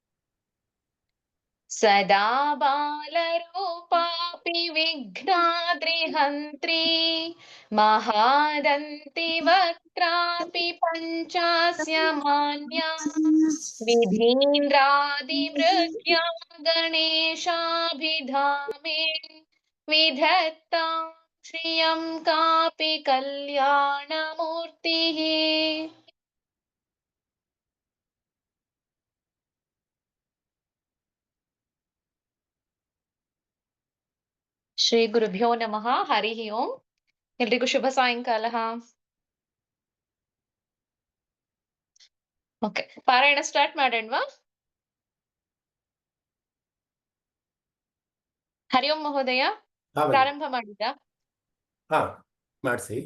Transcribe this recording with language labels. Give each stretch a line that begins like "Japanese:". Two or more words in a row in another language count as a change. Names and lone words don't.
Sanskrit: सदा बालरूपापि विघ्नाद्रिहन्त्री महादन्ति वक्त्रापि पञ्चास्य मान्या विधीन्द्रादिमृग्या गणेशाभिधामे विधत्तां श्रियं कापि कल्याणमूर्तिः। ಶ್ರೀ ಗುರುಭ್ಯೋ ನಮಃ. ಹರಿ ಓಂ.
Kannada: ಎಲ್ರಿಗೂ ಶುಭ ಸಾಯಂಕಾಲ. ಓಕೆ, ಪಾರಾಯಣ ಸ್ಟಾರ್ಟ್ ಮಾಡೋಣವಾ?
Sanskrit: ಹರಿ ಓಂ
Kannada: ಮಹೋದಯ, ಪ್ರಾರಂಭ ಮಾಡಿದ್ದ? ಮಾಡಿಸಿ.